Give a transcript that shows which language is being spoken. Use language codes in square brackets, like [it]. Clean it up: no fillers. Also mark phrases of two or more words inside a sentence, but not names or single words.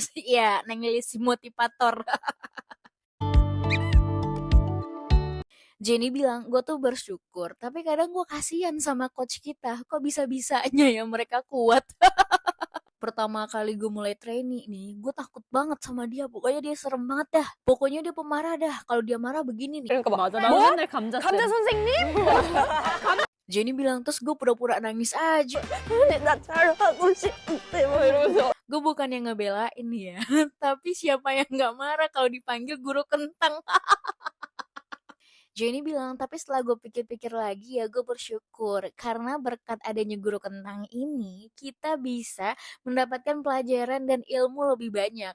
[id] Iya, Neng Lilis si motivator. Jenny bilang, gue tuh bersyukur, tapi kadang gue kasihan sama coach kita. Kok bisa-bisanya ya mereka kuat? Pertama kali gue mulai training nih, gue takut banget sama dia. Pokoknya dia serem banget dah. Pokoknya dia pemarah dah. Kalau dia marah begini nih. [ko] 그러니까 막 맞아. 나도 맨날 감자 감자 선생님? [id] Jenny bilang, terus gue pura-pura nangis aja. [ko] 나 잘하고 싶은데 뭐 이러면서 [id] Gue bukan yang ngebelain ya, tapi siapa yang gak marah kalau dipanggil guru kentang? Jenny bilang, tapi setelah gue pikir-pikir lagi ya gue bersyukur. Karena berkat adanya guru kentang ini, kita bisa mendapatkan pelajaran dan ilmu lebih banyak.